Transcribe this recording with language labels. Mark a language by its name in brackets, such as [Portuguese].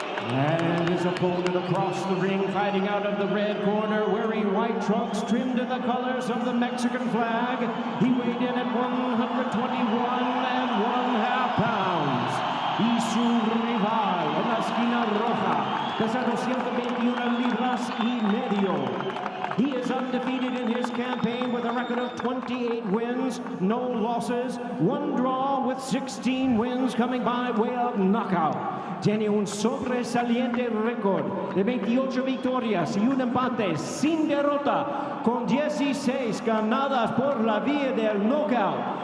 [English] And his opponent across the ring, fighting out of the red corner, wearing white trunks trimmed in the colors of the Mexican flag. He weighed in at 121.5 pounds. [Spanish] Y su rival en la esquina roja pesa 221 libras y medio. [English] He is undefeated in his campaign with a record of 28 wins, no losses, 1 draw with 16 wins coming by way of knockout. [Spanish] Tiene un sobresaliente récord de 28 victorias y un empate sin derrota, con 16 ganadas por la vía del knockout.